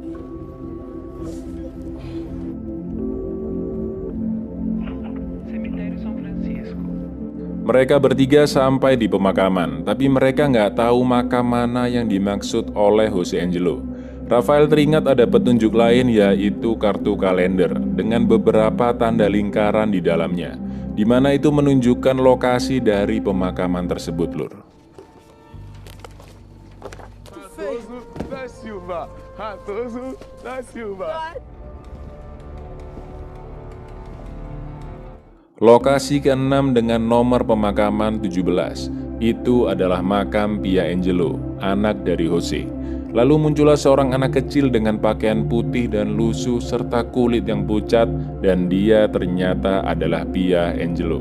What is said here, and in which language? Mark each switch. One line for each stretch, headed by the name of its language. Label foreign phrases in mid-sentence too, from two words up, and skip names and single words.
Indonesian: Mereka bertiga sampai di pemakaman, tapi mereka nggak tahu makam mana yang dimaksud oleh Jose Angelo. Rafael teringat ada petunjuk lain, yaitu kartu kalender dengan beberapa tanda lingkaran di dalamnya, di mana itu menunjukkan lokasi dari pemakaman tersebut, lur. Raposo da Silva. Lokasi ke-6 dengan nomor pemakaman 17, itu adalah makam Pia Angelo. anak dari Jose. Lalu muncullah seorang anak kecil dengan pakaian putih dan lusuh serta kulit yang pucat, dan dia ternyata adalah Pia Angelo.